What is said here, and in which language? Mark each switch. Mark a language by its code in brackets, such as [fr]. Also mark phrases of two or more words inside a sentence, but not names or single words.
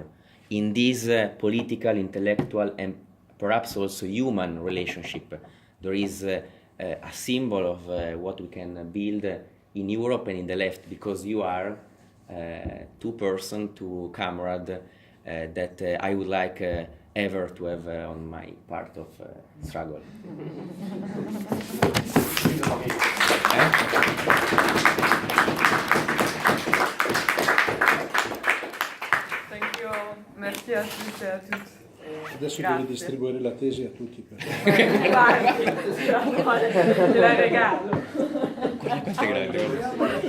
[en] In this political, intellectual and perhaps also human relationship, there is a symbol of what we can build in Europe and in the left, because you are two comrade that I would like ever to have on my part of struggle. Thank you all. [fr] Merci à [it] tutti e a tutti. Adesso Grazie. devi distribuire la tesi a tutti. Vai, te la regalo. Quanto è grande?